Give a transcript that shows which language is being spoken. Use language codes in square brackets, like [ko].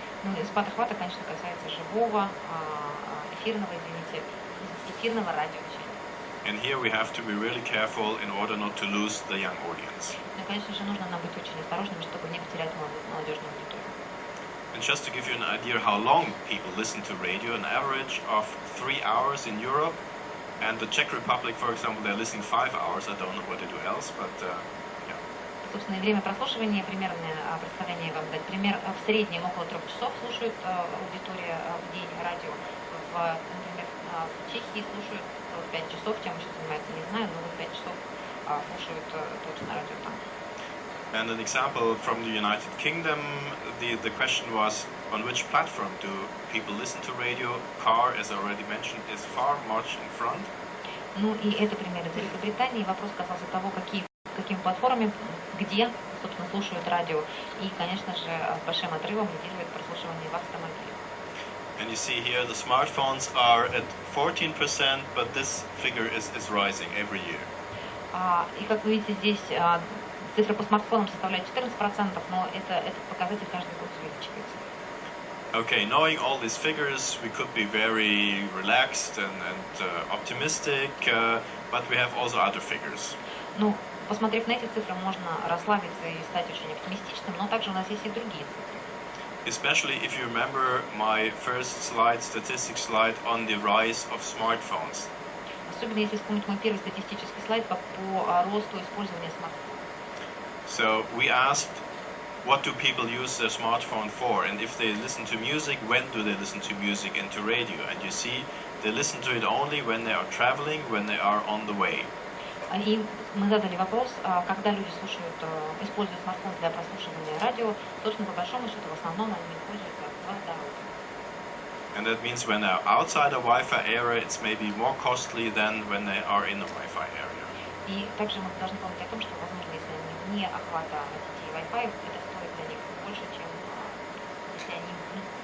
[ru] Ну, и спад охвата, конечно, касается живого, эфирного радиовещания. [en] And here we have to be really careful in order not to lose the young audience. [ru] Ну, конечно же, нужно нам быть очень осторожными, чтобы не потерять молодежную аудиторию. [en] And just to give you an idea how long people listen to radio, an average of 3 hours in Europe, and the Czech Republic, for example, they're listening 5 hours. I don't know what they do else, but yeah. [ru] Собственно, время прослушивания, примерное представление вам дать. Пример, в среднем около 3 часов слушает аудитория в день радио. Например, в Чехии слушают 5 часов, чем еще занимается, не знаю, но вот 5 часов слушают точно радио там. [en] And an example from the United Kingdom, the question was, on which platform do people listen to radio? Car, as I already mentioned, is far much in front. [ru] Ну и это пример из Великобритании. Вопрос касался того, какими платформами, где, собственно, слушают радио. И, конечно же, с большим отрывом лидирует прослушивание в автомобиле. [en] And you see here the smartphones are at 14%, but this figure is rising every year. [ru] И как вы видите, здесь цифра по смартфонам составляет 14%, но этот показатель каждый год увеличивается. [en] Okay, knowing all these figures, we could be very relaxed and optimistic, but we have also other figures. [ru] Ну, посмотрев на эти цифры, можно расслабиться и стать очень оптимистичным, но также у нас есть и другие цифры. [en] Especially if you remember my first slide, statistics slide on the rise of smartphones. [ru] Особенно если вспомнить мой первый статистический слайд по росту использования смартфонов. [en] So we asked, what do people use their smartphone for? And if they listen to music, when do they listen to music and to radio? And you see, they listen to it only when they are traveling, when they are on the way. [ru] И мы задали вопрос, когда люди используют смартфон для прослушивания радио, собственно, по большому счету, в основном они пользуются в дороге. [en] And that means when they are outside a Wi-Fi area, it's maybe more costly than when they are in a Wi-Fi area. [ru] И также мы должны помнить о том, что, возможно, если они вне охвата сети Wi-Fi, это стоит для них больше, чем если они